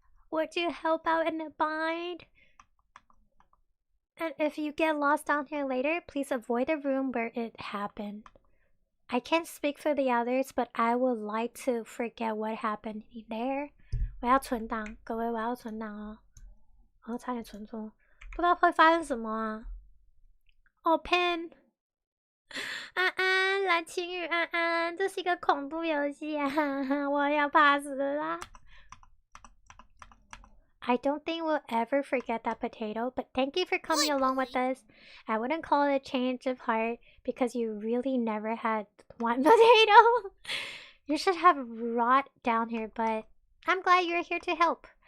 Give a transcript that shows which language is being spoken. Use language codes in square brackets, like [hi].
[en] Would you help out in a bind? And if you get lost down here later, please avoid the room where it happened. I can't speak for the others, but I would like to forget what happened there. [zh] 我要存档，各位，我要存档哦。哦，差点存错，不知道会发生什么啊。 [en] Open。 [zh] 安安，蓝晴雨，安安，这是一个恐怖游戏啊！我要怕死了啦。 [en] I don't think we'll ever forget that potato, but thank you for coming along with us. I wouldn't call it a change of heart because you really never had one potato. You should have rot down here, but I'm glad you're here to help.